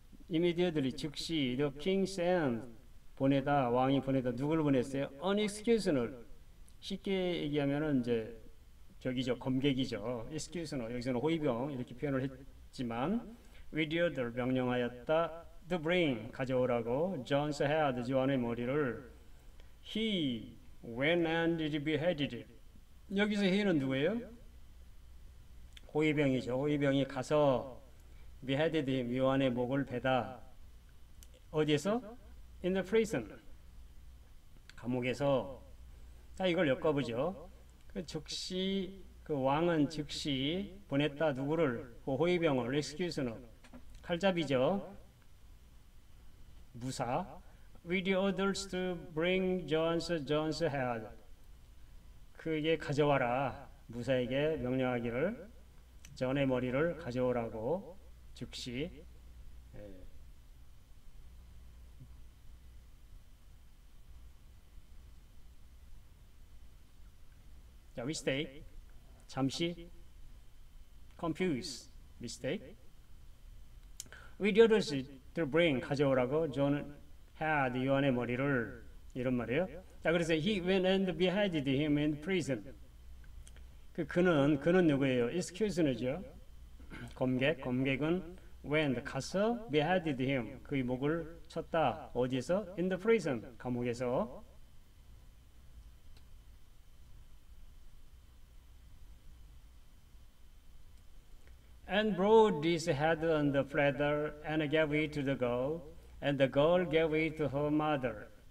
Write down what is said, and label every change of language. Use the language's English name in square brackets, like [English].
[English] Immediately [Korean] 즉시 [English] the king sent [Korean] 왕이 보내다 누구를 보냈어요? [English] An executioner. [Korean] 쉽게 얘기하면은 이제 검객이죠. executioner 여기서는 호위병 이렇게 표현을 했지만 [English] with order [Korean] 명령하였다. [English] to bring [Korean] 가져오라고 [English] John's head [Korean] 요한의 머리를 [English] he went and beheaded. [Korean] 여기서 he는 누구예요? 호위병이죠. 호위병이 가서 [English] beheaded him, [Korean] 요한의 목을 베다. 어디에서? [English] In the prison. [Korean] 감옥에서. 자, 이걸 엮어보죠. 즉시 그 왕은 즉시 보냈다. 누구를? 그 호위병을. executioner. 칼잡이죠. 무사. [English] with the orders to bring John's head. [Korean] 그에게 가져와라. 무사에게 명령하기를 전의 머리를 가져오라고 즉시. [English] 자, mistake. 잠시. confuse. mistake. with the orders to bring [Korean] 가져오라고 [English] John had [Korean] 요한의 머리를 이런 말이에요. 자, 그래서 [English] he went and beheaded him in prison. [Korean] 그는 누구예요? executioner죠. 검객은 [English] went [Korean] 가서 [English] beheaded him [Korean] 그의 목을 쳤다. 어디에서? [English] in the prison [Korean] 감옥에서. [English] and brought his head on the platter and gave it to the girl, and the girl gave it to her mother.